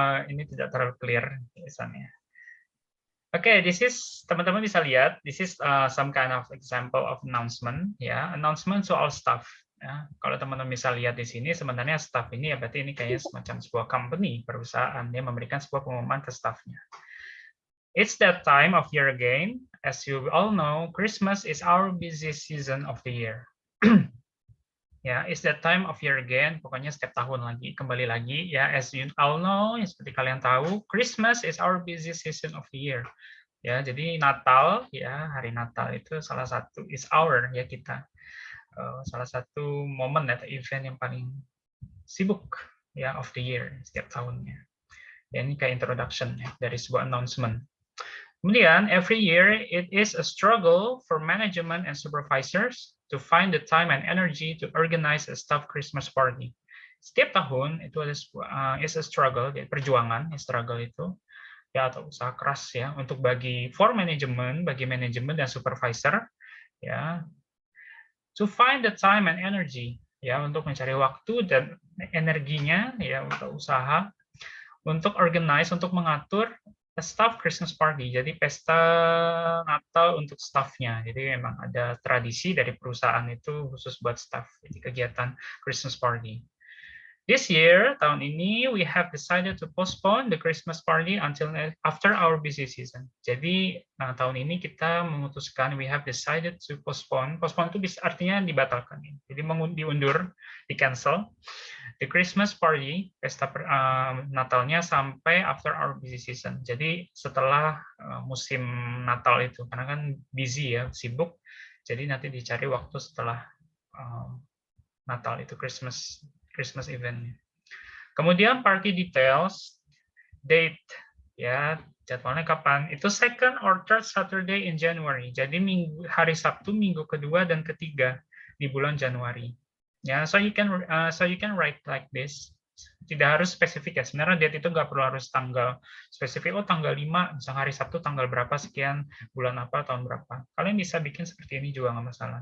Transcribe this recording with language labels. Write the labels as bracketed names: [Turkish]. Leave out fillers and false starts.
[Indonesian] Ini tidak terlalu clear tulisannya. [English] Okay, this is [Indonesian] teman-teman bisa lihat. [English] This is some kind of example of announcement. Ya, announcement to all staff. [Indonesian] Ya, kalau teman-teman bisa lihat di sini, sebenarnya staff ini ya berarti ini kayaknya semacam sebuah company, perusahaan yang memberikan sebuah pengumuman ke staffnya. [English] It's that time of year again. As you all know, Christmas is our busy season of the year. Ya, it's that time of year again. [Indonesian] Pokoknya setiap tahun lagi, kembali lagi. [English] Ya, as you all know, [Indonesian] seperti kalian tahu, [English] Christmas is our busy season of the year. [Indonesian] Ya, jadi Natal, ya hari Natal itu salah satu [English] is our [Indonesian] ya kita salah satu momen atau event yang paling sibuk ya [English] of the year [Indonesian] setiap tahunnya. Ya, ini kayak introduction ya dari sebuah announcement. Kemudian, [English] every year it is a struggle for management and supervisors to find the time and energy to organize a staff Christmas party. [Indonesian] Setiap tahun itu ada [English] is a struggle, [Indonesian] ya, perjuangan, struggle itu ya atau usaha keras ya untuk bagi manajemen dan supervisor ya [English] to find the time and energy [Indonesian] ya untuk mencari waktu dan energinya ya untuk usaha untuk organize untuk mengatur staff Christmas party, jadi pesta Natal untuk staffnya. Jadi memang ada tradisi dari perusahaan itu khusus buat staff, jadi kegiatan Christmas party. [English] This year, [Indonesian] tahun ini, [English] we have decided to postpone the Christmas party until after our busy season. [Indonesian] Jadi, tahun ini kita memutuskan, [English] we have decided to postpone. [Indonesian] Postpone itu artinya dibatalkan. Jadi, diundur, di-cancel. [English] The Christmas party, [Indonesian] pesta Natalnya sampai [English] after our busy season. [Indonesian] Jadi, setelah musim Natal itu. Karena kan busy ya, sibuk. Jadi, nanti dicari waktu setelah Natal itu, Christmas event. Kemudian party details, date Ya, jadwalnya kapan? Itu [English] second or third Saturday in January. [Indonesian] Jadi hari Sabtu minggu kedua dan ketiga di bulan Januari. [English] Ya, so you can write like this. [Indonesian] Tidak harus spesifik ya. Sebenarnya date itu nggak perlu harus tanggal spesifik. Oh, tanggal 5, misalnya hari Sabtu tanggal berapa sekian, bulan apa, tahun berapa. Kalian bisa bikin seperti ini juga nggak masalah.